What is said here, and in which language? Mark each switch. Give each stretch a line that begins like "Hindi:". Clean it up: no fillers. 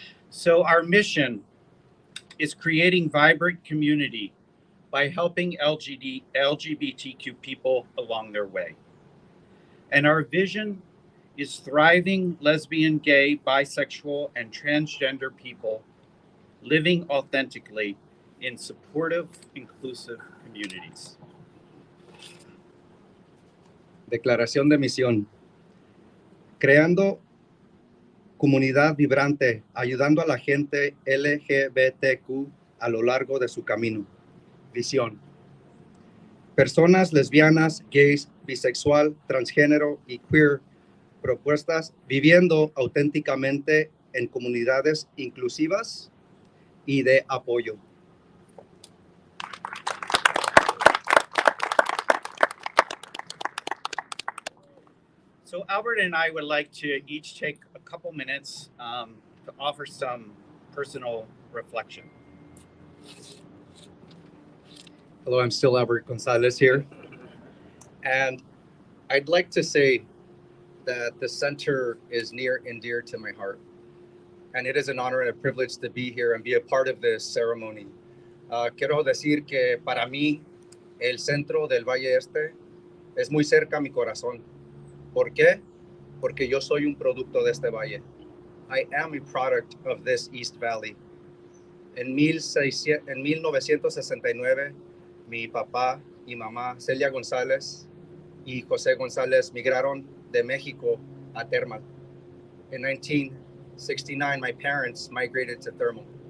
English: So our mission is creating vibrant community by helping LGBTQ people along their way. And our vision is thriving lesbian, gay, bisexual, and transgender people living authentically in supportive, inclusive communities.
Spanish: Declaración de misión. Creando comunidad vibrante, ayudando a la gente LGBTQ a lo largo de su camino. Visión. Personas lesbianas, gays, bisexual, transgénero y queer propuestas viviendo auténticamente en comunidades inclusivas y de apoyo.
English: So Albert and I would like to each take a couple minutes to offer some personal reflection. Hello, I'm still Albert Gonzalez here. And I'd like to say that the center is near and dear to my heart. And it is an honor and a privilege to be here and be a part of this ceremony.
Spanish: Quiero decir que para mí, el centro del Valle Este es muy cerca a mi corazón. ¿Por qué? Porque yo soy un producto de este valle.
English: I am a product of this East Valley.
Spanish: En 1969, mi papá y mamá, Celia González y José González, migraron de México a Thermal.
English: In 1969, my parents migrated to Thermal.